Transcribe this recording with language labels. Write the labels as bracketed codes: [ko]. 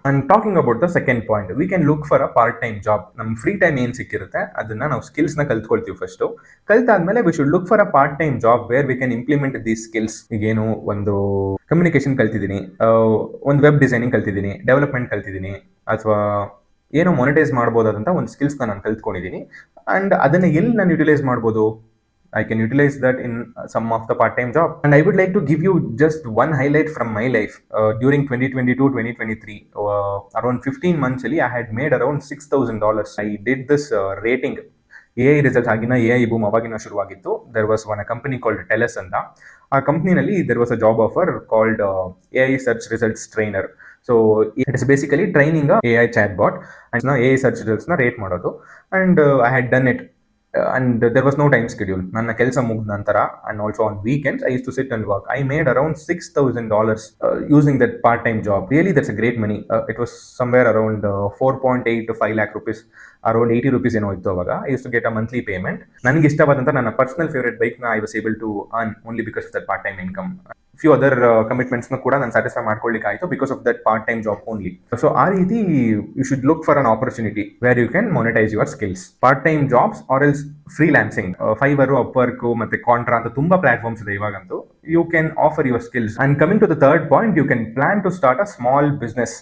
[en] And talking about the second point, we can look for a part time job. [kn] ನಮ್ free time ಏನ್ ಸಿಕ್ಕಿರುತ್ತೆ ಅದನ್ನ ನಾವು skills ನ ಕಲ್ತ್ಕೊಳ್ತೀವಿ. [en] First ಕಲ್ತಾದ್ಮೇಲೆ we should look for a part time job where we can implement these skills. [kn] ಈಗೇನು ಒಂದು communication ಕಲ್ತಿದ್ದೀನಿ, ಒಂದು web designing ಕಲ್ತಿದ್ದೀನಿ, ಡೆವಲಪ್ಮೆಂಟ್ ಕಲ್ತಿದ್ದೀನಿ, ಅಥವಾ ಏನೋ ಮೊನಿಟೈಸ್ ಮಾಡ್ಬೋದಾದಂತ ಒಂದು ಸ್ಕಿಲ್ಸ್ ನಾನು ಕಲ್ತ್ಕೊಂಡಿದ್ದೀನಿ. ಅಂಡ್ ಅದನ್ನ ಎಲ್ಲಿ ನಾನು ಯುಟಿಲೈಸ್ ಮಾಡ್ಬೋದು? [en] I can utilize that in some of the part-time job. And I would like to give you just one highlight from my life. During 2022-2023, around 15 months, I had made around $6,000. I did this rating. [kn] AI results agina AI boom avagina ಶುರುವಾಗಿತ್ತು. [en] There was one company called Teles ಅಂತ. [kn] ಆ ಕಂಪ್ನಿನಲ್ಲಿ [en] there was a job offer called AI search results trainer. So it is basically training a AI chatbot and AI search results na rate ಮಾಡೋದು. And I had done it. and there was no time schedule. [kn] ನನ್ನ ಕೆಲಸ ಮುಗಿದ ನಂತರ [en] and also on weekends I used to sit and work. I made around $6,000 using that part-time job. Really, that's a great money. It was somewhere around 4.8 to 5 lakh rupees, around 80 rupees [kn] ಏನೋ ಇತ್ತು ಅವಾಗ. [en] I used to get a monthly payment. [kn] ನನಗೆ ಇಷ್ಟವಾದಂಥ ನನ್ನ personal favourite ಬೈಕ್ನ [en] I was able to earn only because of that part-time income. [kn] Few other ಕಮಿಟ್ಮೆಂಟ್ಸ್ನ ಕೂಡ ನಾನು satisfy ಮಾಡ್ಕೊಳ್ಳಿಕ್ಕೆ ಆಯಿತು [en] Because of that part time job only. So ಆ ರೀತಿ you should look for an opportunity where you can monetize your skills. [kn] Part time jobs R else freelancing, ಫೈವರು, ಅಪ್ವರ್ಕು ಮತ್ತು contra ಅಂತ ತುಂಬ platforms ಇದೆ ಇವಾಗಂತೂ. [en] You can offer your skills. And coming to the third point, you can plan to start a small business.